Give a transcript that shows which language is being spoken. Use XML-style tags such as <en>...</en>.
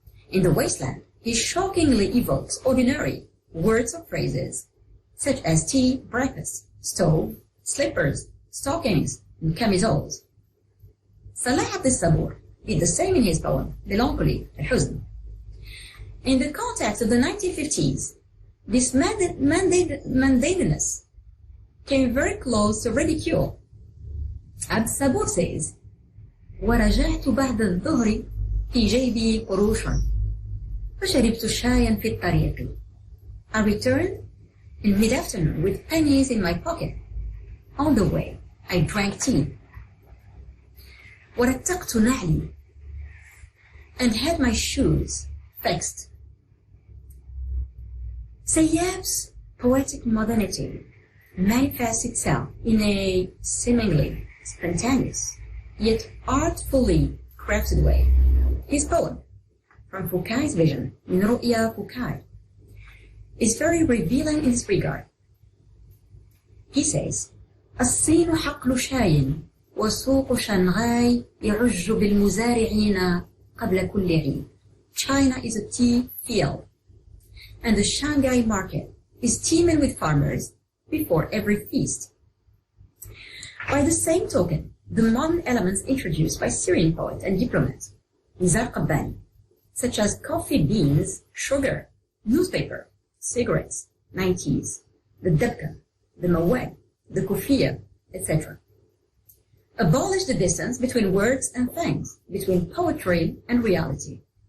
<en>In The Wasteland, he shockingly evokes ordinary words or phrases, such as tea, breakfast, stove, slippers, stockings, and camisoles. Salah al-Sabur did the same in his poem, Melancholy, al-Huzn. In the context of the 1950s, this mundaneness came very close to ridicule. al-Sabur says,</en> <ar>وَرَجَعْتُ بَعْدَ الظُّهْرِ فِي جَيْبِي قُرُوشٌ فَشَرِبْتُ شَايًا فِي الطَّرِيقِ.</ar> <en>I returned in mid-afternoon with pennies in my pocket. On the way, I drank tea.</en> <ar>وَرَتَّقْتُ نَعْلِي,</ar> <en>and had my shoes fixed. Sayyab's poetic modernity manifests itself in a seemingly spontaneous, yet artfully crafted way. His poem, From Foucault's Vision, Min Ru'ya Foucault, is very revealing in this regard. He says,</en> <ar>الصين حقل شاي وسوق شنغاي يعج بالمزارعين قبل كل عيد.</ar> <en>China is a tea field, and the Shanghai market is teeming with farmers before every feast. By the same token, the modern elements introduced by Syrian poet and diplomat Nizar Qabbani, such as coffee beans, sugar, newspaper, cigarettes, 90s, the debka, the mawad, the kufiya, etc., abolish the distance between words and things, between poetry and reality.</en>